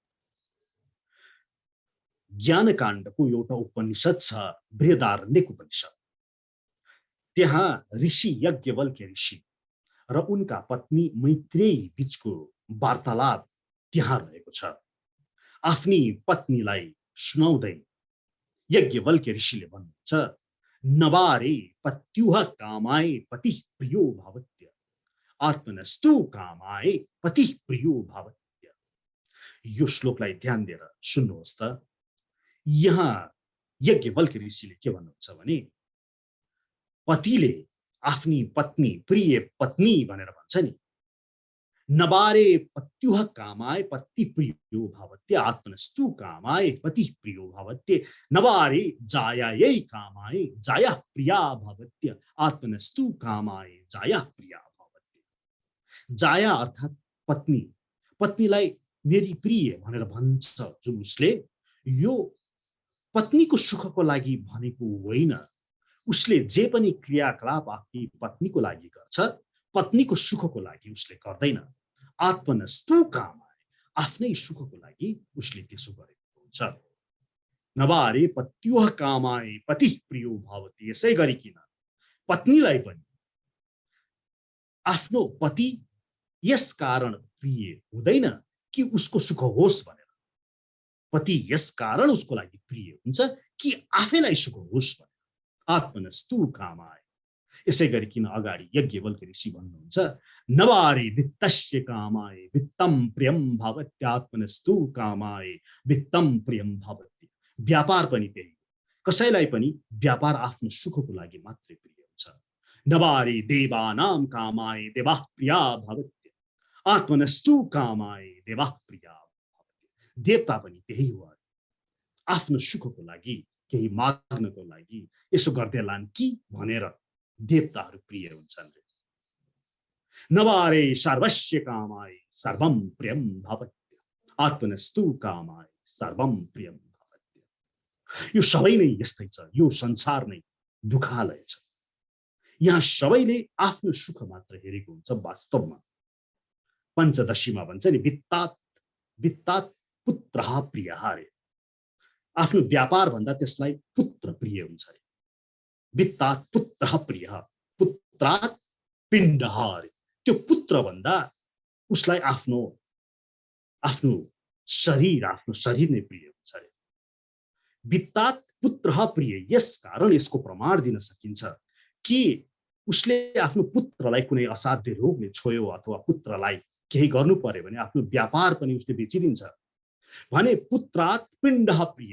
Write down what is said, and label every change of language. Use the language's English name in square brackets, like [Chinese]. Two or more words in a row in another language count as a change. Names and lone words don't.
[Nepali] ज्ञानकाण्डको एउटा उपनिषद छ बृहदारण्यक उपनिषद। त्यहाँ ऋषि यज्ञवल्क्य ऋषि र उनका पत्नी मैत्रेयी बीचको वार्तालाप त्यहाँ रहेको छ। आफ्नी पत्नीलाई सुनाउँदै यज्ञवल्क्य ऋषिले भन्नुहुन्छ [Sanskrit] नवारे पत्युः कामाय पतिः प्रियो भवत्य आत्मनस्तु कामाय पतिः प्रियो भवत्य। [Nepali] यो श्लोकलाई ध्यान दिएर सुन्नुहोस् त। यहाँ यज्ञवल्क्य ऋषिले के भन्नुहुन्छ भने पतिले आफ्नी पत्नी प्रिय पत्नी भनेर भन्छ नि। [Sanskrit] नबारे पत्युः कामाय पति प्रियो भवत्य आत्मनस्तु कामाय पति प्रियो भवत्य नबारे जायायै कामाय जाया प्रिया भवत्य आत्मनस्तु कामाय जाया प्रिया भवत्य। [Nepali] जाया अर्थात् पत्नी, पत्नीलाई मेरी प्रिय भनेर भन्छ जुन उसले, यो पत्नीको सुखको लागि भनेको होइन। उसले जे पनि क्रियाकलाप आफ्नी पत्नीको लागि गर्छ पत्नीको सुखको लागि उसले गर्दैन। [Sanskrit] आत्मनस्तु कामाय [Nepali] आफ्नै सुखको लागि उसले त्यसो गरेको हुन्छ। [Sanskrit] नबारे पत्युः कामाय पति प्रियो भवति। [Nepali] यसै गरिकिन पत्नीलाई पनि आफ्नो पति यस कारण प्रिय हुँदैन कि उसको सुख होस् भनेर। पति यस कारण उसको लागि प्रिय हुन्छ कि आफैलाई सुख होस् भनेर। [Sanskrit] आत्मनस्तु कामाय। [Nepali] यसै गरिकिन अगाडि यज्ञवल्क्य ऋषि भन्नुहुन्छ [Sanskrit] नवारे वित्तस्य कामाय वित्तम प्रियम भवत्य आत्मनस्तु कामाय वित्तम प्रियम भवत्य। [Nepali] व्यापार पनि त्यही हो। कसैलाई पनि व्यापार आफ्नो सुखको लागि मात्रै प्रिय हुन्छ। [Sanskrit] नवारे देवानां कामाय देवाः प्रिया भवत्य आत्मनस्तु कामाय देवाः प्रिया भवत्य। [Nepali] देवता पनि त्यही हो। आफ्नो सुखको लागि केही माग्नको लागि यसो गर्दैलान् कि भनेर देवताहरू प्रिय हुन्छन्। [Sanskrit] नवारे सर्वस्य कामाय सर्वं प्रियं भवत्य आत्मनस्तु कामाय सर्वं प्रियं भवत्य। [Nepali] यो सबै नै यस्तै छ। यो संसार नै दुखालय छ। यहाँ सबैले आफ्नो सुख मात्र हेरेको हुन्छ। वास्तवमा पञ्चदशीमा भन्छ नि [Sanskrit] वित्तात् पुत्रः प्रियः अरे। [Nepali] आफ्नो व्यापार भन्दा त्यसलाई पुत्र प्रिय हुन्छ अरे। [Sanskrit] वित्तात् पुत्रः प्रियः पुत्रात् पिण्डः अरे। [Nepali] त्यो पुत्र भन्दा उसलाई आफ्नो शरीर नै प्रिय हुन्छ अरे। [Sanskrit] वित्तात् पुत्रः प्रिय। [Nepali] यस कारण यसको प्रमाण दिन सकिन्छ कि उसले आफ्नो पुत्रलाई कुनै असाध्य रोगले छोयो अथवा पुत्रलाई केही गर्नु पर्यो भने आफ्नो व्यापार पनि उसले बेचिदिन्छ भने [Sanskrit] पुत्रात् पिण्डः प्रिय।